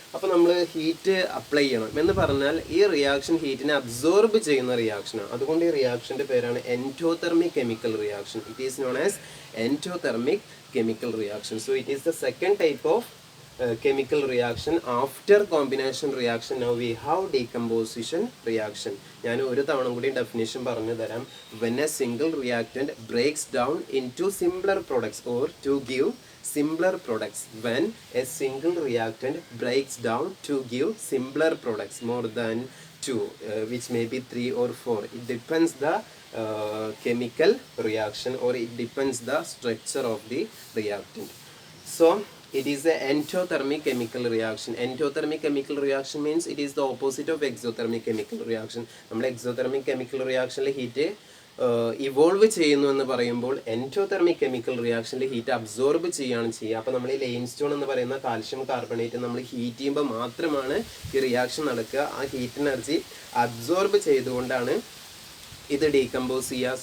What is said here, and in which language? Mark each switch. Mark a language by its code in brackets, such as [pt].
[ml] അപ്പോൾ നമ്മൾ heat apply ചെയ്യണം എന്ന് പറഞ്ഞാൽ ഈ റിയാക്ഷൻ ഹീറ്റിനെ അബ്സോർബ് ചെയ്യുന്ന റിയാക്ഷനാണ്. അതുകൊണ്ട് ഈ റിയാക്ഷൻ്റെ പേരാണ് endothermic chemical reaction. [en] It is known as endothermic chemical reaction. So it is the second type of chemical reaction after combination reaction. Now we have decomposition reaction. [ml] ഞാൻ ഒരു തവണ കൂടി ഡെഫിനേഷൻ പറഞ്ഞു തരാം. [en] when a single reactant breaks down into simpler products or to give simpler products. when a single reactant breaks down to give simpler products more than 2, which may be 3 or 4. It depends the chemical reaction, or it depends the structure of the reactant. So it is an endothermic chemical reaction. Endothermic chemical reaction means it is the opposite of exothermic chemical reaction. [ml] നമ്മൾ exothermic chemical reactionൽ heat evolve ചെയ്യുന്നു എന്ന് പറയുമ്പോൾ endothermic chemical റിയാക്ഷനിൽ heat absorb ചെയ്യുകയാണ് ചെയ്യുക. അപ്പോൾ നമ്മൾ ഈ lime stone എന്ന് പറയുന്ന കാൽഷ്യം കാർബണേറ്റ് നമ്മൾ ഹീറ്റ് ചെയ്യുമ്പോൾ മാത്രമാണ് ഈ റിയാക്ഷൻ നടക്കുക. ആ ഹീറ്റ് എനർജി അബ്സോർബ് ചെയ്തുകൊണ്ടാണ് ഇത് ഡീകമ്പോസ് ചെയ്യുക.